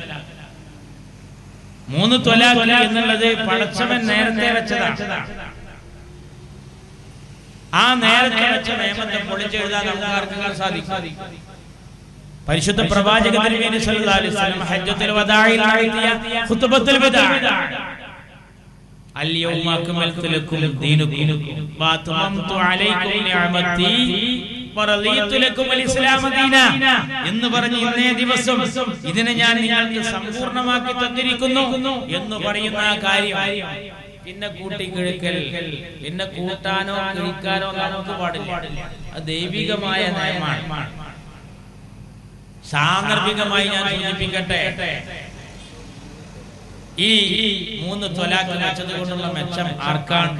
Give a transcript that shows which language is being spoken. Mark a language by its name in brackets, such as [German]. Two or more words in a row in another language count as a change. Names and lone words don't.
[Malayalam] 3 ത്വലാഖ് എന്നുള്ളത് പടച്ചവൻ നേരത്തെ വെച്ചതാണ്. ആ നേരത്തെ വെച്ച നിയമത്തെ പൊളിച്ചെഴുതാൻ നമുക്ക് ആർക്കും സാധിക്കും. പരിശുദ്ധ പ്രവാചക തിരുമേനി [Arabic] صلى الله عليه وسلم [Malayalam] ഹജ്ജത്തുൽ വദാഇൽ നടത്തിയ ഖുത്ബത്തുൽ വദാ [Arabic] اليوم أكملت لكم دينكم وأتممت عليكم نعمتي ورضيت لكم الإسلام دينا [Malayalam] എന്ന് പറഞ്ഞ ഇന്നേ ദിവസം ഇതിനെ ഞാൻ നിങ്ങൾക്ക് സമ്പൂർണ്ണമാക്കി തന്നിരിക്കുന്നു എന്ന് പറയുന്ന ആ കാര്യം പിന്നെ കൂട്ടിക്കിഴക്കൽ, പിന്നെ കൂട്ടാനോ കിഴിക്കാനോ നമുക്ക് പാടില്ല. അത് ദൈവികമായ നയമാണ്. സാന്ദർഭികമായി ഞാൻ സൂചിപ്പിക്കട്ടെ, ഈ 3 ത്വലാഖ് വെച്ചത് കൊണ്ടുള്ള മെച്ചം ആർക്കാണ്?